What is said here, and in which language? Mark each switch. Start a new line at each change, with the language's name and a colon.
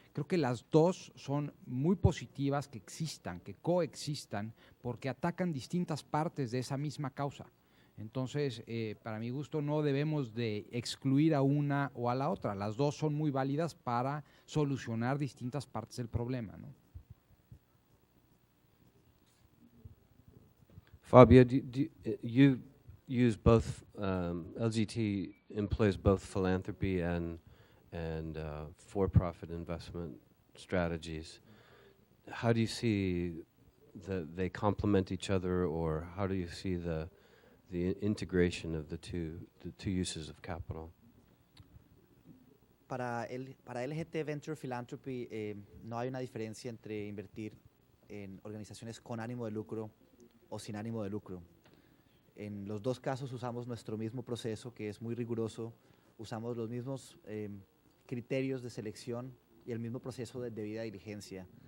Spanish: Creo que las dos son muy positivas que existan, que coexistan, porque atacan distintas partes de esa misma causa. Entonces, para mi gusto, no debemos de excluir a una o a la otra. Las dos son muy válidas para solucionar distintas partes del problema, ¿no?
English: Fabio, you use both, LGT employs both philanthropy and for-profit investment strategies. How do you see they complement each other, or how do you see the integration of the two uses of capital?
Spanish: Para LGT Venture Philanthropy no hay una diferencia entre invertir en organizaciones con ánimo de lucro o sin ánimo de lucro. En los dos casos usamos nuestro mismo proceso, que es muy riguroso, usamos los mismos criterios de selección y el mismo proceso de debida diligencia.